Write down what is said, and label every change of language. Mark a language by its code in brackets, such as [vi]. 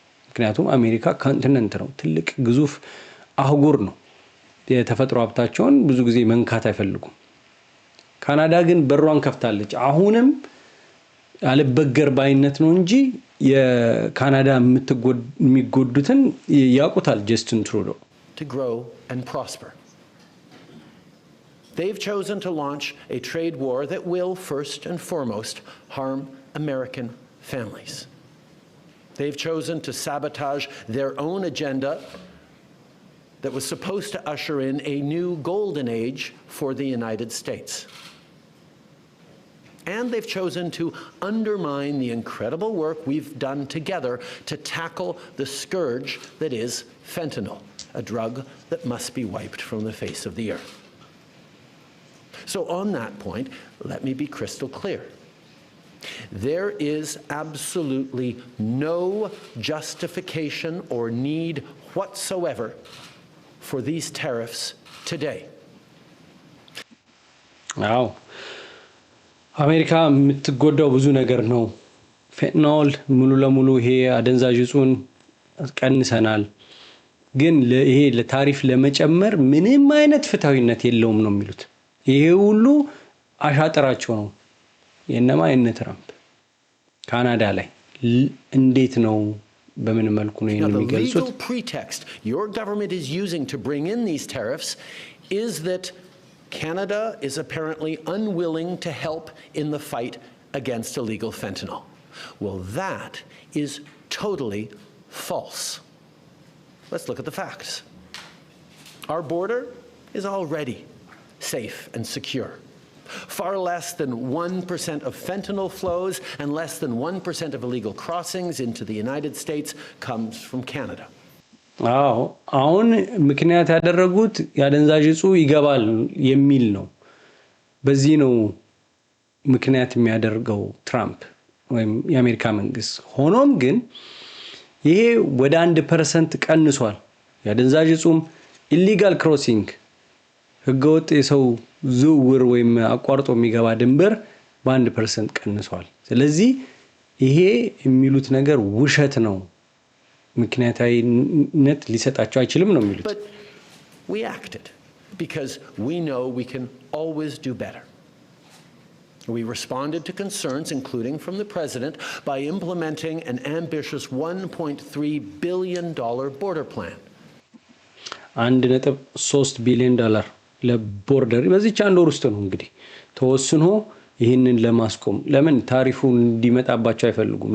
[am] ምክንያቱም አሜሪካ ኮንቲነንት ነው፣ ትልቅ ግዙፍ አህጉር ነው። የተፈጥሮ ሀብታቸውን ብዙ ጊዜ መንካት አይፈልጉም። ካናዳ ግን በሯን ከፍታለች። አሁንም አልበገር ባይነት ነው እንጂ የካናዳ የሚጎዱትን ያውቁታል ጀስቲን ትሩዶ። [en] To grow and prosper. They've chosen to launch a trade war that will, first and foremost, harm American families. They've chosen to sabotage their own agenda that was supposed to usher in a new golden age for the United States. And they've chosen to undermine the incredible work we've done together to tackle the scourge that is fentanyl, a drug that must be wiped from the face of the earth. So on that point, let me be crystal clear. There is absolutely no justification or need whatsoever for these tariffs today. Wow. [am] አሜሪካ የምትጎዳው ብዙ ነገር ነው። ፌንታኖል ሙሉ ለሙሉ ይሄ አደንዛዥ እጹን ቀንሰናል፣ ግን ይሄ ለታሪፍ ለመጨመር ምንም አይነት ፍትሃዊነት የለውም ነው የሚሉት። ይሄ ሁሉ አሻጥራቸው ነው። የነማ ትራምፕ ካናዳ ላይ እንዴት ነው በምን መልኩ ነው የሚገልጹት? [en] The legal pretext your government is using to bring in these tariffs is that Canada is apparently unwilling to help in the fight against illegal fentanyl. Well, that is totally false. Let's look at the facts. Our border is already safe and secure. Far less than 1% of fentanyl flows and less than 1% of illegal crossings into the United States comes from Canada. [am] አዎ አሁን ምክንያት ያደረጉት ያደንዛዥ እጹ ይገባል የሚል ነው። በዚህ ነው ምክንያት የሚያደርገው ትራምፕ ወይም የአሜሪካ መንግስት። ሆኖም ግን ይሄ ወደ 1% ቀንሷል። ያደንዛዥ እጹም ኢሊጋል ክሮሲንግ ህገወጥ የሰው ዝውውር ወይም አቋርጦ የሚገባ ድንበር በ1% ቀንሷል። ስለዚህ ይሄ የሚሉት ነገር ውሸት ነው። ምክንያታዊነት ሊሰጣቸው አይችልም ነው የሚሉት። [en] But we acted because we know we can always do better. We responded to concerns, including from the president, by implementing an ambitious $1.3 billion border plan. [am] $1.3 billion ለቦርደር በዚች አንድ ወር ውስጥ ነው እንግዲህ ተወስኖ ይህንን ለማስቆም። ለምን ታሪፉን እንዲመጣባቸው አይፈልጉም?